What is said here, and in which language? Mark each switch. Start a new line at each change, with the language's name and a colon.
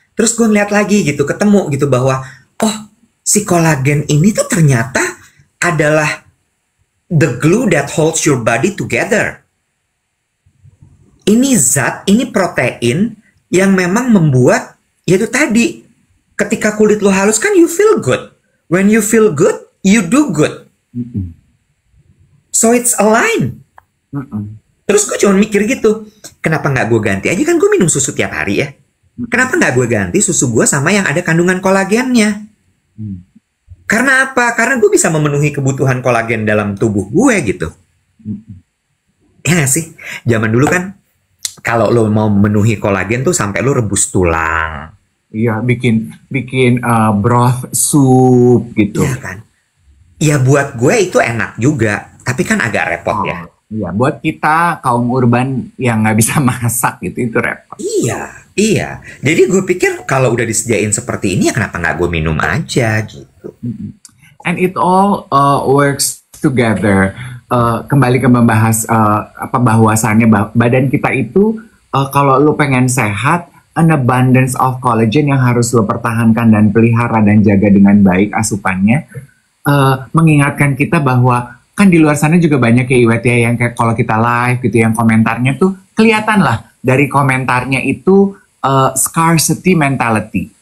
Indonesian: Terus gue ngeliat lagi gitu, ketemu gitu bahwa oh, si kolagen ini tuh ternyata adalah
English: the glue that holds your body together.
Indonesian: Ini zat, ini protein yang memang membuat, yaitu tadi, ketika kulit lo halus kan
English: you feel good. When you feel good, you do good. So it's aligned.
Indonesian: Terus gue cuma mikir gitu, kenapa nggak gue ganti aja, kan gue minum susu tiap hari ya. Kenapa nggak gue ganti susu gue sama yang ada kandungan kolagennya? Karena apa? Karena gue bisa memenuhi kebutuhan kolagen dalam tubuh gue gitu. Ya nggak sih? Zaman dulu kan, kalau lo mau memenuhi kolagen tuh sampai lo rebus tulang. Iya, bikin broth soup gitu. Iya kan? Ya buat gue itu enak juga, tapi kan agak repot ya. Iya, buat kita kaum urban yang nggak bisa masak gitu, itu repot. Iya. Jadi gue pikir kalau udah disediain seperti ini ya kenapa nggak gue minum aja gitu.
English: And it all works together.
Indonesian: Kembali ke membahas bahwasannya badan kita itu kalau lu pengen sehat,
English: an abundance of collagen
Indonesian: yang harus lo pertahankan dan pelihara dan jaga dengan baik asupannya. Mengingatkan kita bahwa kan di luar sana juga banyak ya Iwet ya yang kayak kalau kita live gitu yang komentarnya tuh kelihatan lah dari komentarnya itu scarcity mentality.